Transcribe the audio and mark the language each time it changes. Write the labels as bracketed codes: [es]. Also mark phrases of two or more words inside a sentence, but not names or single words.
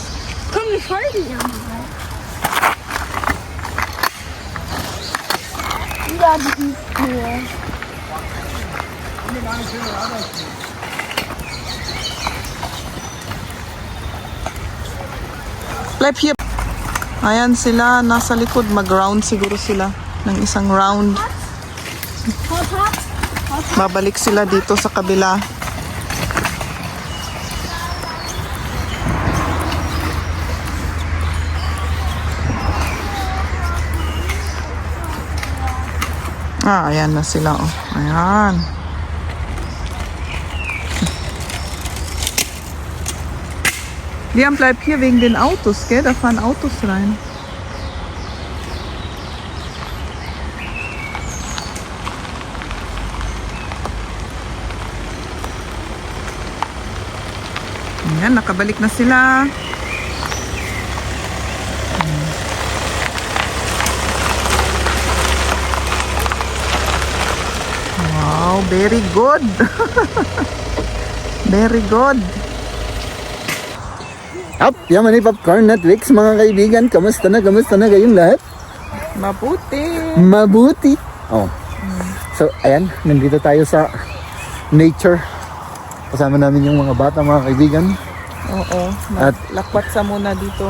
[de] Komm, wir folgen ihr mal. Ja, die ist cool. Bleib hier. [tl] Ayan sila, nasa likod. Mag-round siguro sila ng isang round. Babalik sila dito sa kabila. Ayan na sila. Oh. Ayan. [de] Liam, bleib hier wegen den Autos, gell? Da fahren Autos rein. [tl] Ayan, nakabalik na sila. [en] Wow, very good. Very good. [tl] Up, yaman ni Popcorn Netflix mga kaibigan. Kamusta na kayong lahat? Mabuti. Oh. So, ayan, nandito tayo sa nature. Kasama namin yung mga bata, mga kaibigan. Oo. At Lakwatsa muna dito.